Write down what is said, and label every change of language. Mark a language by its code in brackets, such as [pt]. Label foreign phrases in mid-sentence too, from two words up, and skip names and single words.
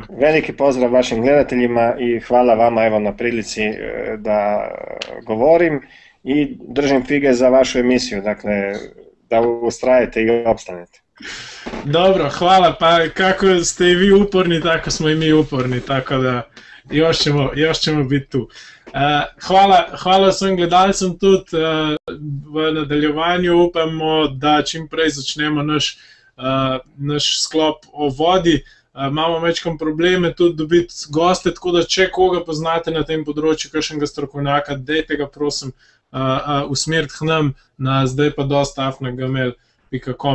[hr] Veliki pozdrav vašim gledateljima i hvala vama evo na prilici da govorim i držim fige za vašu emisiju, dakle da ustrajete i opstanete. Dobro, hvala, pa kako ste i vi uporni, tako smo i mi uporni, tako da još ćemo biti tu. [sl] Hvala svojim gledalcem tudi v nadaljevanju, upamo, da čim prej začnemo naš sklop o vodi. Imamo večkrat probleme tudi dobiti goste, tako da če koga poznate na tem področju, kakšnega strokovnjaka, dajte ga prosim usmeriti k nam na zdaj pa dosta afnagmail.com.